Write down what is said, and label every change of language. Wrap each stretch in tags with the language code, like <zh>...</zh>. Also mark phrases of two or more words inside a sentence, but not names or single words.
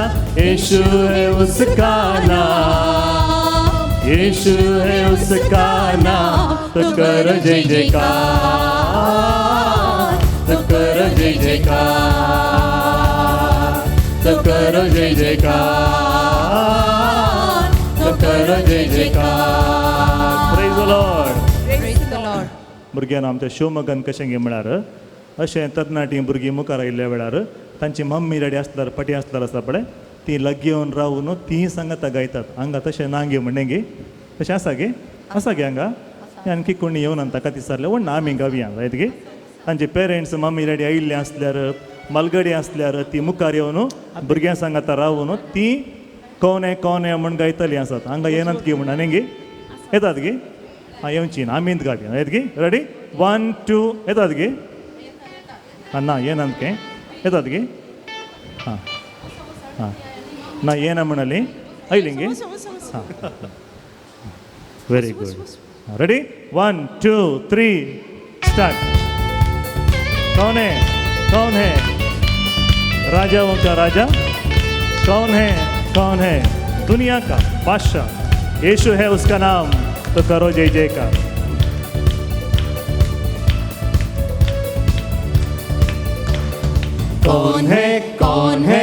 <hi>यीशु है उसका नाम, यीशु है उसका नाम, तो करो जय जयकार, तो करो जय जयकार, तो करो जय जयकार, तो करो जय जयकार.</hi> <en>Praise the Lord. Praise the Lord.</en> <kok>भुरग्यांना आमच्या शिवमोगान कशें गे म्हळ्यार अशें तरणाटीं भुरगीं मुखार आयिल्ल्या वेळार तांची</kok> <en>mummy daddy</en> <kok>आसल्यार पटी आसल्यार आसा पळय ती लग घेवन रावन तीं सांगाता गायतात. हांगा तशें ना गे म्हणणें गे तशें आसा गे हांगा आणखी कोणी येवन ताका विचारलें वण आमी गावया जायत गे. तांचे</kok> <en>parents mummy daddy</en> <kok>आयिल्ले आसल्यार मलगडी आसल्यार ती मुखार येवन भुरग्यां सांगाता रावन तीं</kok> <hi>कौन है</hi> <kok>म्हण गायतलीं आसात. हांगा येनात गे म्हण आनी गे येतात गे. हां येवची ना आमींत गावया येत गे. रेडी 1 2 येतात गे. हां ना येनात गे येतात गे. हां हां ना येना म्हणाली आयलीं गे.</kok> <en>हां very good. ready 1 2 3 start.</en> <hi>कौन है राजाओं का राजा. कौन है दुनिया का बादशाह. यीशु है उसका नाम, तो करो जय जयकार. कौन है</hi>